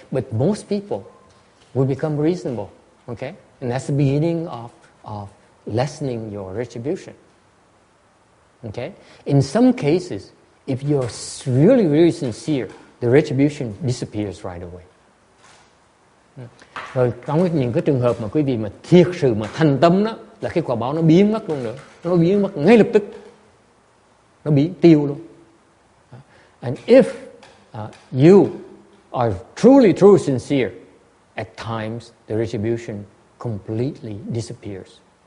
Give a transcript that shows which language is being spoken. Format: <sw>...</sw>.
<en>But most people will become reasonable, okay? And that's the beginning of lessening your retribution, okay? In some cases, if you're really, really sincere, the retribution disappears right away.</en> <vi>Rồi trong những cái trường hợp mà quý vị mà thiệt sự mà thành tâm đó, là cái quả báo nó biến mất luôn nữa. Nó biến mất ngay lập tức. Nó biến tiêu luôn.</vi> <en>And if you are truly sincere, at times the retribution completely disappears.</en>